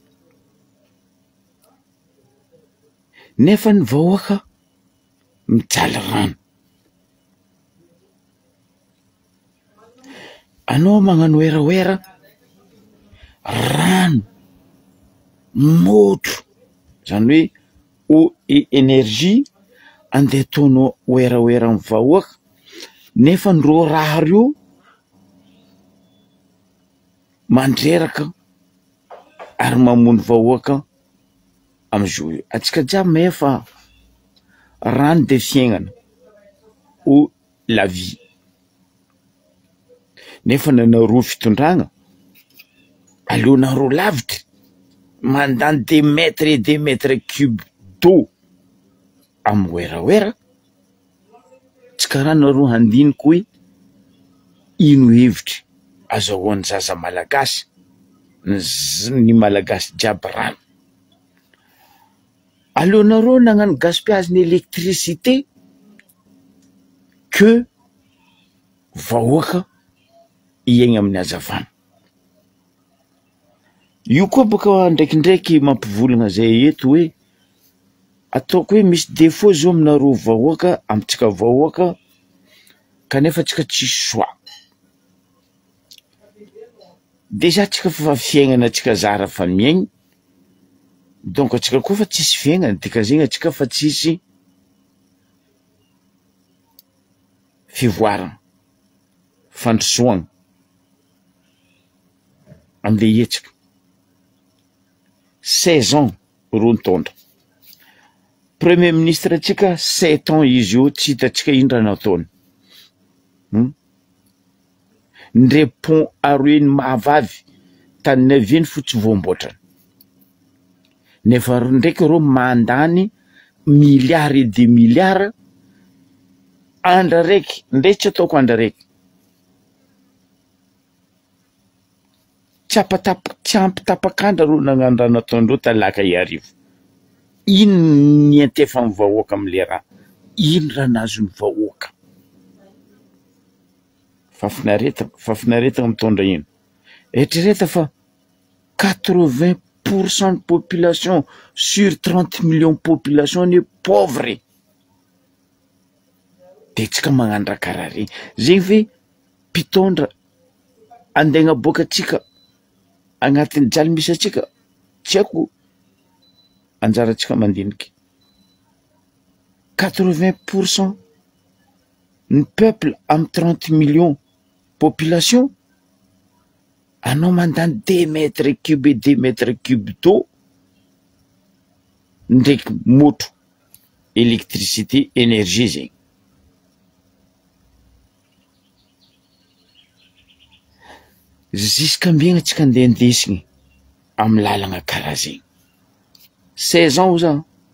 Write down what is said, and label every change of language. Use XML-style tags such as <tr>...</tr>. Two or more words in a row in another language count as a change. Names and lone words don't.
<mg>Nefa ny vahoaka mijaly rano. Anao magnano oera rano motro, zany hoe</mg> <fr>eau et énergie</fr> <mg>andeha ataonao oera ny vahoaka, nefa ndreo raha reo mandreraka ary mamono vahoaka amizao. Atsika jiaby mahay fa rano de fiaignana,</mg> <fr>eau la vie.</fr> <mg>Nefa nanareo fitondragna, aleonareo lavitra, mandany</mg> <fr>des mètres cubes d'eau</fr> <mg>amy oera, tsy karaha nareo handiniky hoe ino hevitry azahoan'ny zaza malagasy, ny malagasy jiaby rano. Aleonareo nagnano</mg> <fr>gaspillage n'électricité que</fr> <mg>vahoaka iaigna amin'ny hazavana. Io koa baka ndraikindraiky mampivolagna zay eto hoe ataoko hoe misy défaut zao aminareo vahoaka, amitsika vahoaka, kanefa tsika tsisy choix. Déjà tsika fa fiaignana tsika zara fa miaigny, donc atsika koa fa tsisy fiaignana, dikazegny atsika fa tsisy fivoarana, fandrosoagna amle hetsika. 16 ans ro nitondra.</mg> <fr>Premier ministre</fr> <mg>atsika 7 ans izy io, tsy hitatsika ino raha nataony. Ndre pont aroeny mahavavy tany 9 fotsy voamboatrany. Nefa ndraiky reo mandany</mg> <fr>milliards et des milliards</fr> <mg>andra raiky, ndre tsy ataoko andra raiky. Tsy ampitapakandra reo nagnano raha nataondreo talaka iarivo. Ino ny antefan'ny vahoaka amle raha? Ino raha nazon'ny vahoaka? Fafinaretana mitondra ino?</mg> <fr>Eritreretina fa 80% de population sur 30 millions de population ny pauvre.</fr> <mg>De tsika magnano raha karaha regny. Zegny ve mpitondra andaigna boaka atsika agnatin'ny jaly misy atsika? Tsy haiko anjaratsika mandiniky.</mg> <fr>80% ny peuple amy 30 millions population,</fr> <mg>anao mandany</mg> <fr>2 mètres cubes et 2 mètres cubes d'eau</fr> <mg>ndraiky motro</mg> <fr>électricité énergie zegny.</fr> <mg>Zisk'ambiegna tsika andeha andesigny amy lalagna karaha zegny. 16 ans za.</mg>